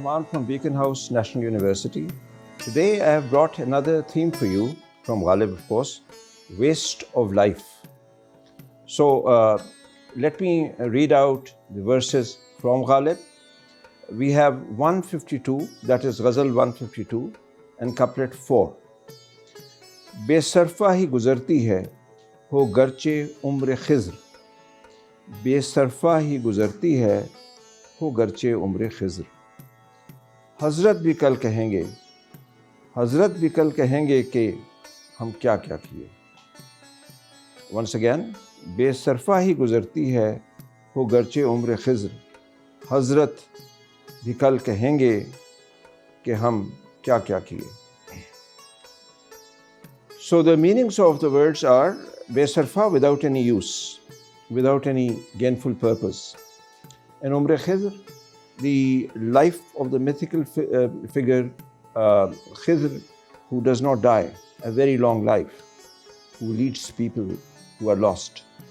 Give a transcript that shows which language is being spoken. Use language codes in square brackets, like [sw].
[en] from Beacon House National University. Today I have brought another theme for you from Ghalib, of course, waste of life. So let me read out the verses from Ghalib. We have 152, that is Ghazal 152 and couplet 4. [hi] बेसरफा ही गुजरती है हो गर्चे उम्र खिज़्र, बेसरफा ही गुजरती है हो गर्चे उम्र खिज़्र। हज़रत भी कल कहेंगे, हज़रत भी कल कहेंगे कि हम क्या क्या किए। [en] once again, [hi] बेसरफा ही गुजरती है हो गर्चे उम्र खिज़्र, हज़रत भी कल कहेंगे कि हम क्या क्या किए। [en] So the meanings of the words are besarfa, without any use, without any gainful purpose. And Umr Khidr, the life of the mythical figure Khidr, who does not die, a very long life, who leads people who are lost.